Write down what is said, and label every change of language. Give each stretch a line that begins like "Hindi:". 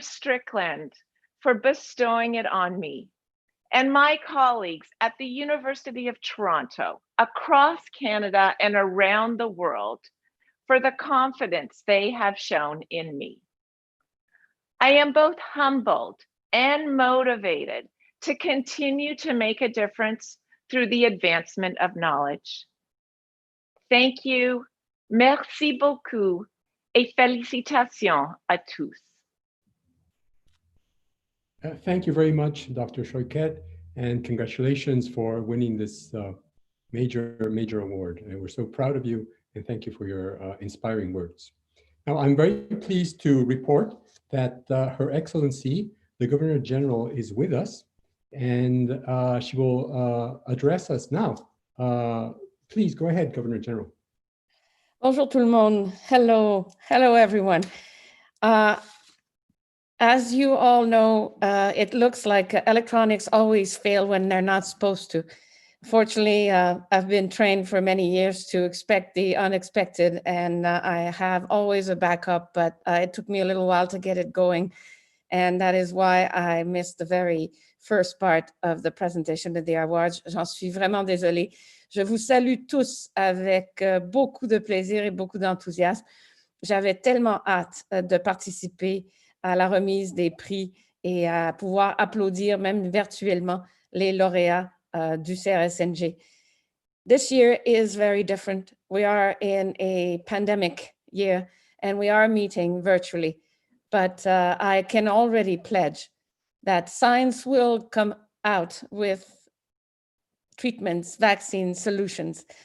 English: Strickland for bestowing it on me, and my colleagues at the University of Toronto, across Canada and around the world, for the confidence they have shown in me. I am both humbled and motivated to continue to make a difference through the advancement of knowledge. Thank you,
French: merci beaucoup, et félicitations à tous.
English: Thank you very much, Dr. Schoiket, and congratulations for winning this major award. And we're so proud of you, and thank you for your inspiring words. Now, I'm very pleased to report that Her Excellency, the Governor General, is with us, and she will address us now. Please go ahead, Governor General.
French: Bonjour tout le monde.
English: Hello everyone. As you all know, it looks like electronics always fail when they're not supposed to. Fortunately, I've been trained for many years to expect the unexpected, and I have always a backup, but it took me a little while to get it going. And that is why I missed the very first part of the presentation of the awards.
French: J'en suis vraiment désolée. Je vous salue tous avec beaucoup de plaisir et beaucoup d'enthousiasme. J'avais tellement hâte de participer à la remise des prix et à pouvoir applaudir même virtuellement les lauréats du CRSNG.
English: This year is very different. We are in a pandemic year and we are meeting virtually, but I can already pledge that science will come out with treatments, vaccines, solutions.